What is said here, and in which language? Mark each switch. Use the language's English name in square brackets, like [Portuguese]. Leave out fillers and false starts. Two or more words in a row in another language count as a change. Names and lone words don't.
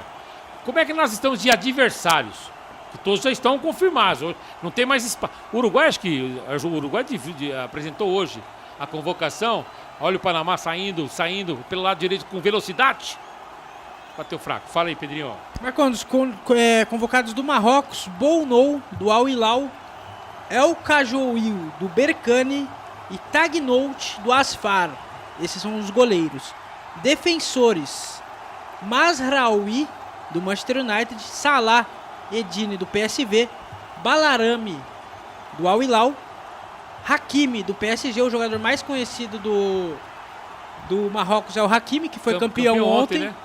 [Portuguese] Como é que nós estamos de adversários? Que todos já estão confirmados. Não tem mais espaço. O Uruguai, acho que o Uruguai apresentou hoje a convocação. Olha o Panamá saindo pelo lado direito com velocidade. Bateu fraco. Fala aí, Pedrinho. Marcondes, convocados do Marrocos, Bounou, do Al Hilal, El Kajouil, do Berkane e Tagnout, do Asfar. Esses são os goleiros. Defensores, Mazraoui, do Manchester United, Salah Edine, do PSV, Balarami, do Al Hilal, Hakimi, do PSG, o jogador mais conhecido do Marrocos é o Hakimi, que foi campeão ontem, né?